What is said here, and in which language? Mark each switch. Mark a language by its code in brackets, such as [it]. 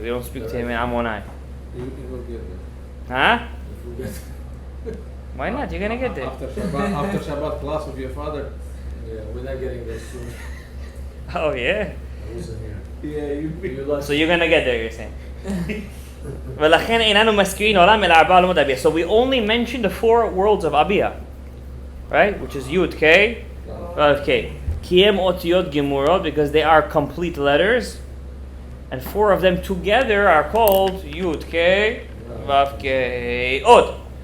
[en] We don't speak to Him in Amonai. You will get there. Huh? If we get Why not? You're gonna get there. After Shabbat class with your father. Yeah, we're not getting there soon. Oh yeah. I wasn't here. Yeah, you So you're gonna get there, you're saying. [he] ולכן איננו מזכירים עולם אלא 4 עולמות אביה. [en] So we only mention the 4 worlds of Abiyah, right? Which is Yud, K, Vav, K. [he] Kiem otiyot gemurot, [en] because they are complete letters, and 4 of them together are called Yud K Vav K Od.